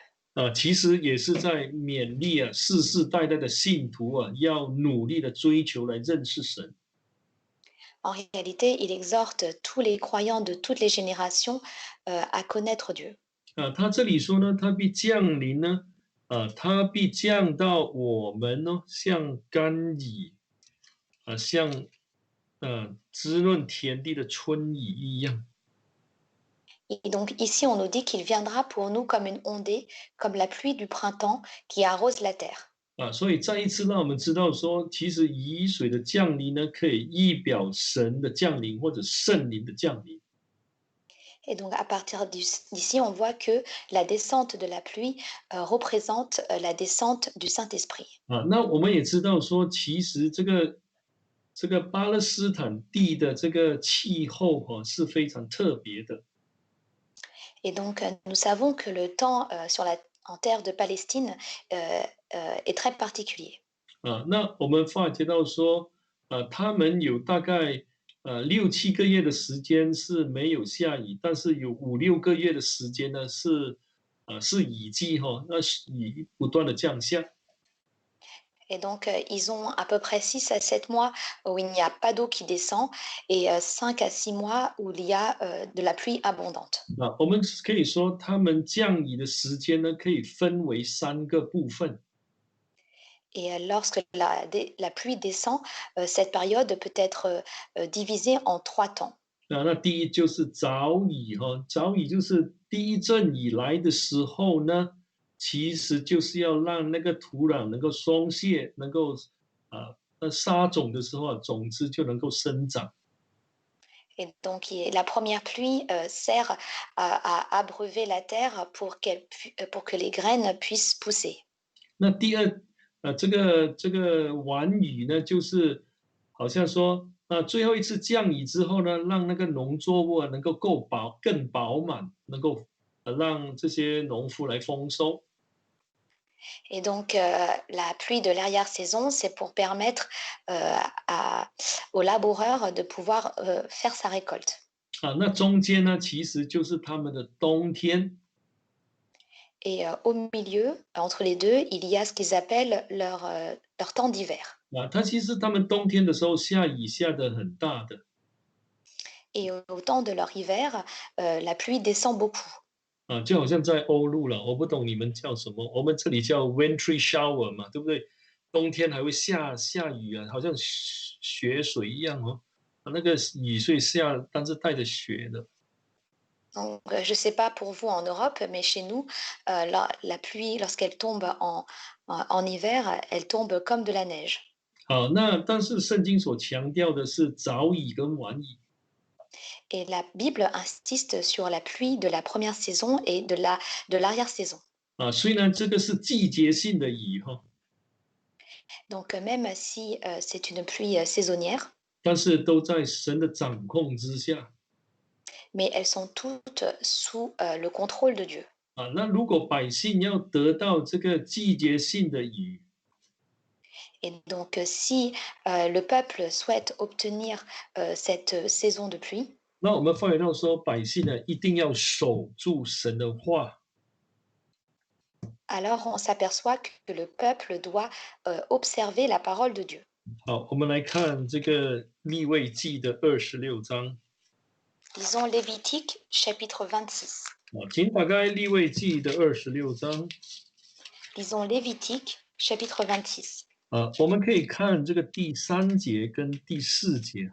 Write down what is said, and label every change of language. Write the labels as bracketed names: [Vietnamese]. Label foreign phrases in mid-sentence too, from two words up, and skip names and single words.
[Chinese] 其实也是在勉励世世代代的信徒要努力的追求来认识神。 [French] En réalité, il exhorte tous les croyants de toutes les générations à connaître Dieu. [Chinese] 他这里说呢，他必降临呢，他必降到我们呢，像甘雨，像滋润田地的春雨一样。 [French] Et donc ici, on nous dit qu'il viendra pour nous comme une ondée, comme la pluie du printemps qui arrose la terre. [Chinese] 所以再一次让我们知道说，其实雨水的降临呢，可以预表神的降临或者圣灵的降临。 [French] Et donc à partir d'ici, on voit que la descente de la pluie représente la descente du Saint-Esprit. [Chinese] 那我们也知道说，其实这个巴勒斯坦地的这个气候是非常特别的。 [French] Et donc nous savons que le temps en terre de Palestine est très particulier. [Chinese] 那我们发觉到说，他们有大概6、7个月的时间是没有下雨，但是有5、6个月的时间呢是雨季那是雨不断的降下。 [French] Et donc ils ont à peu près 6 à 7 mois où il n'y a pas d'eau qui descend et 5 à 6 mois où il y a de la pluie abondante. [Chinese] 我们可以说，他们降雨的时间呢，可以分为3个部分。 [French] Et lorsque la pluie descend, cette période peut être divisée en 3 temps. [Chinese] 那第一就是早雨早雨就是第一阵雨来的时候呢，其实就是要让那个土壤能够松懈，能够撒种的时候种子就能够生长。 [French] Et donc la première pluie sert à abreuver la terre pour que les graines puissent pousser. [Chinese] 那第二，这个晚雨呢，就是好像说，最后一次降雨之后呢，让那个农作物能够更饱满，能够让这些农夫来丰收。 [French] Et donc la pluie de l'arrière-saison, c'est pour permettre au laboureur de pouvoir faire sa récolte. [Chinese] 那中间呢，其实就是他们的冬天。 [French] Et au milieu, entre les deux, il y a ce qu'ils appellent leur temps d'hiver. [Chinese] 它其实他们冬天的时候下雨下的很大的。 [French] Et au temps de leur hiver, la pluie descend beaucoup. [Chinese] 就好像在欧陆了，我不懂你们叫什么，我们这里叫 [English] wintry shower [Chinese] 嘛，对不对？冬天还会下雨好像雪水一样那个雨水下，但是带着雪的。 [French] Donc, je ne sais pas pour vous en Europe, mais chez nous, la pluie, lorsqu'elle tombe en hiver, elle tombe comme de la neige. [Chinese] 那但是圣经所强调的是早雨跟晚雨。 [French] Et la Bible insiste sur la pluie de la première saison et de l'arrière-saison. [Chinese] 虽然这个是季节性的雨 [French] Donc, même si c'est une pluie saisonnière, [Chinese] 但是都在神的掌控之下。 [French] mais elles sont toutes sous le contrôle de Dieu. [Chinese] 那如果百姓要得到这个季节性的雨， [French] Et donc, si le peuple souhaite obtenir cette saison de pluie, [Chinese] 那我们发觉到说，百姓呢一定要守住神的话。 [French] alors on s'aperçoit que le peuple doit observer la parole de Dieu. [Chinese] 好，我们来看这个利未记的26章。 [French] Lisons Lévitique chapitre 26. [Chinese] 请打开利未记的26章。 [French] Lisons Lévitique chapitre 26. [Chinese] 我们可以看这个第3节跟第4节